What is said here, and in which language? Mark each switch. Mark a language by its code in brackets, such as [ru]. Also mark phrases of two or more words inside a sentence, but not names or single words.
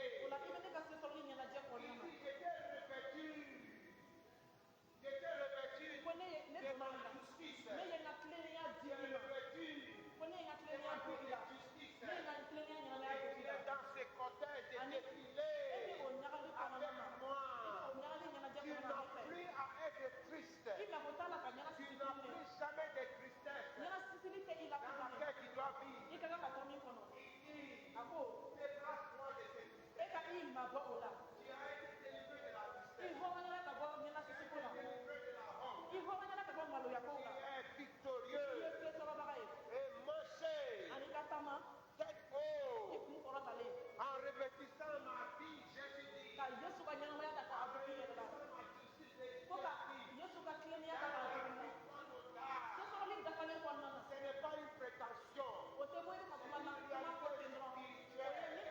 [bm] o la i bɛ ne ka se sɔrɔli ɲɛnajɛ kɔnɔna na [fr] Il dit, je t'ai revêtu [bm] ko ne de donna ma nin la [fr] justice. [bm] ne ye n ka tilennenya di [fr] Je [bm] i ma [fr] revêtu [bm] ko ne ye n ka de tilennenya ma don [fr] vie [bm] i de la [fr] justice. [bm] ne ye n ka tilennenya ɲɛnamaya [fr] Et [bm] don [fr] tu [bm] i la [fr] es dans ce cortège de [bm] ani e [fr] défilé [bm] bɛ o ɲagali kɔnɔna na [fr] avec [bm] i bɛ [fr] moi. [bm] o ɲagali ɲɛnajɛ [fr] Tu [bm] kɔnɔna na [fr] n'as [bm] ne fɛ [fr] plus à être triste. [bm] i mako t'a la ka [fr] Tu [bm] ɲɛnasisi [fr] n'as [bm] tuguni [fr] plus jamais de tristesse [bm] ɲɛnasisili tɛ i la [fr] dans [bm] tuguni [fr] laquelle tu dois [bm] i [fr] vivre. [bm] ka kan ka to min kɔnɔ [fr] Il dit, [bm] a ko [fr] déplace-toi de cette tristesse. [bm] e ka i mabɔ o la [fr] Tu as été délivré de la [bm] i [fr] tristesse. [bm] hɔrɔnyala ka bɔ [fr] Tu as [bm] ɲɛnasisiko [fr] été [bm] la [fr] délivré de la honte. [bm] i hɔrɔnyala ka bɔ maloyako [fr] Tu [bm] la [fr] es [bm] i ye [fr] victorieux. [bm] se sɔrɔbaga ye [fr] Et marchez [bm] ani ka taama [fr] tête [bm] i [fr] haute [bm] kun kɔrɔtalen [fr] en revêtissant ma vie, Jésus dit, [bm] ka yesu ka ɲɛnamaya ta k'a dogo i yɛrɛ la [fr] ma justice de [bm] ko ka [fr] Jésus. [bm] yesu ka tilennenya ta k'a dogo i la se sɔrɔli dafalen kɔnɔna na [fr] Ce n'est pas une prétention. [bm] o tɛ bɔ i ka kuma na kuma fɔ ten dɔrɔn o ye